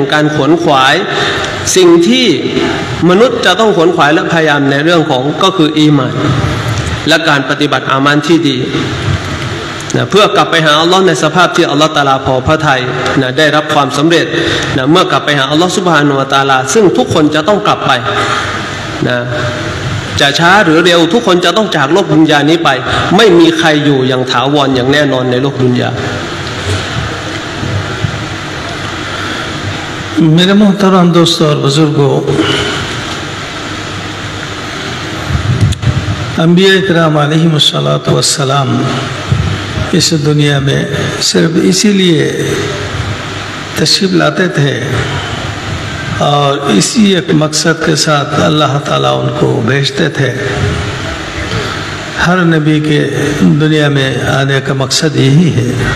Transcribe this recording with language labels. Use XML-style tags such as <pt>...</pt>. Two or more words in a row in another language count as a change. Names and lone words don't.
<th>การขวนขวายสิ่งที่มนุษย์จะต้องขวนขวายและพยายามในเรื่องของก็คืออีหม่านและการปฏิบัติอามัลที่ดีนะเพื่อกลับไปหาอัลลอฮ์ในสภาพที่อัลลอฮ์ตะอาลาพอพระทัยนะได้รับความสำเร็จนะเมื่อกลับไปหาอัลลอฮ์</th> <ar>سبحانه وتعالى</ar> <th>ซึ่งทุกคนจะต้องกลับไปนะจะช้าหรือเร็วทุกคนจะต้องจากโลกดุนยานี้ไปไม่มีใครอยู่อย่างถาวรอย่างแน่นอนในโลกดุนยา</th> <hi>मेरे मोहतरम दोस्तों और बुजुर्गों अंबिया इकराम</hi> <ar>عليهم الصلاة والسلام</ar> <hi>इस दुनिया में सिर्फ इसीलिए तशरीफ लाते थे और इसी एक मकसद के साथ अल्लाह ताला उनको भेजते थे हर नबी के दुनिया में आने का मकसद यही है</hi>